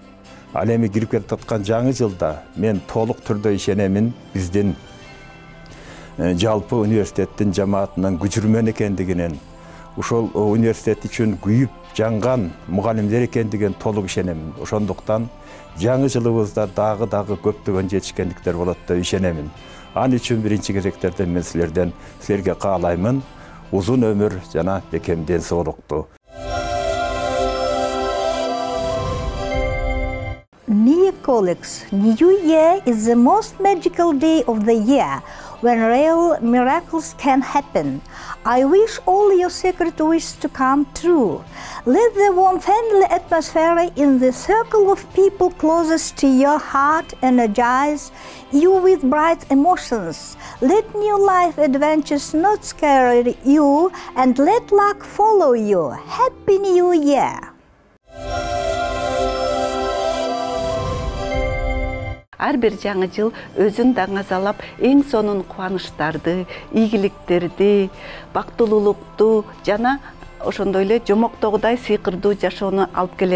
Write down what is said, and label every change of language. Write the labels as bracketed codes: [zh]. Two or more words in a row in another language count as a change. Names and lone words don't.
[ky] Ал эми кирип келаткан жаңы жылда мен толук түрдө ишенемин биздин жалпы университеттин жамаатынын күчүрмөн экендигинен, ошол университет үчүн күйүп жанган мугалимдер экендигин толук ишенемин. Ошондуктан жаңы жылыбызда дагы көптөгөн жетишкендиктер болот деп ишенемин. Ал үчүн биринчи кезектерде мен силерге каалаймын узун өмүр жана бекем ден соолукту. [en] Dear colleagues, New Year is the most magical day of the year when real miracles can happen. I wish all your secret wishes to come true. Let the warm family atmosphere in the circle of people closest to your heart energize you with bright emotions. Let new life adventures not scare you and let luck follow you. Happy New Year! [ky] Ар бир жаңы жыл өзүн даңазалап, эң сонун кубанычтарды, ийгиликтерди, бактылуулукту жана ошондой эле жомоктогудай сыйкырдуу жашоону алып келет.